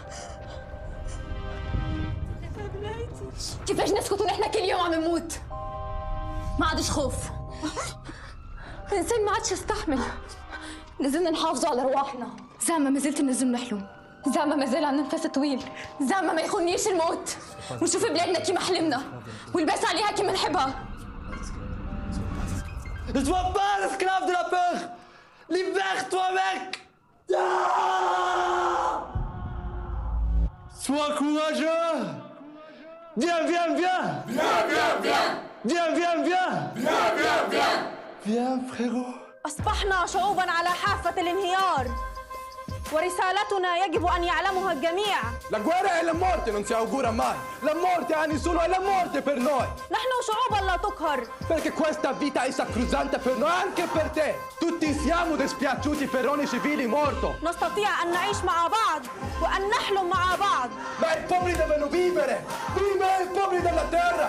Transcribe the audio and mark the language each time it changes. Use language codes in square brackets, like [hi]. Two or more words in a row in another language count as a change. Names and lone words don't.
[ar] كيفاش نسكت ونحن كل يوم عم نموت؟ ما عادش خوف. الإنسان ما عادش يستحمل. نزلنا نحافظوا على رواحنا. زعما ما زلت ننزل نحلم. زعما ما زال عنا نفس طويل. زعما ما يخونيش الموت. ونشوف بلادنا كيما حلمنا ولباس عليها كيما نحبها. [fr] Ne sois pas l'esclave de la peur. Libère-toi, mec. Sois courageux. Viens. Viens. Viens, frérot. [ar] أصبحنا شعوباً على حافة الانهيار ورسالتنا يجب أن يعلمها الجميع. [it] La guerra e la morte non si augura mai. La morte anni solo è la morte per noi. [ar] نحن شعوباً لا تقهر. [it] Perché questa vita è sacrosanta per noi, anche per te. Tutti siamo dispiaciuti per ogni civile morto. [ar] نستطيع أن نعيش مع بعض وأن نحلم مع بعض. [it] Ma i popoli devono vivere. Vive i popoli della terra.